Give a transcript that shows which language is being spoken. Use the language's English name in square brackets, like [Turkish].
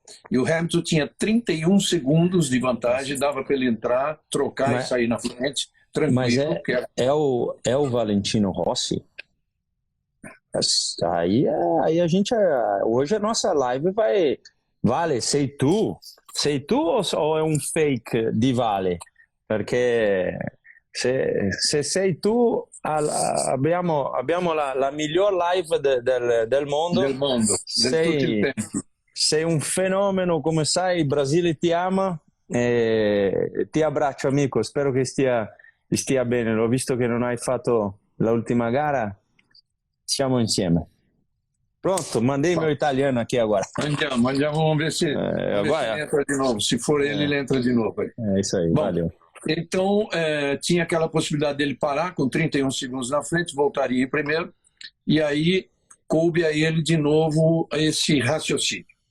[Portuguese] E o Hamilton tinha 31 segundos de vantagem, dava para ele entrar, trocar e sair na frente, tranquilo. Mas é o Valentino Rossi? Aí a gente... Hoje a nossa live vai... [Italian] Vale, sei tu ou é um fake di Vale? Perché se sei tu abbiamo la miglior live del mondo. Del mondo, tutto il tempo. Sei un fenomeno, come sai, Brasile ti ama. Ti abbraccio amico, spero che stia bene. L'ho visto che non hai fatto l'ultima gara. Siamo insieme. [Portuguese] Pronto, mandei meu italiano aqui agora. Andiamo, vamos ver se ele entra de novo. Se for ele entra de novo. É isso aí, valeu. Então, tinha aquela possibilidade dele parar com 31 segundos na frente, voltaria em primeiro, e aí coube a ele de novo esse raciocínio.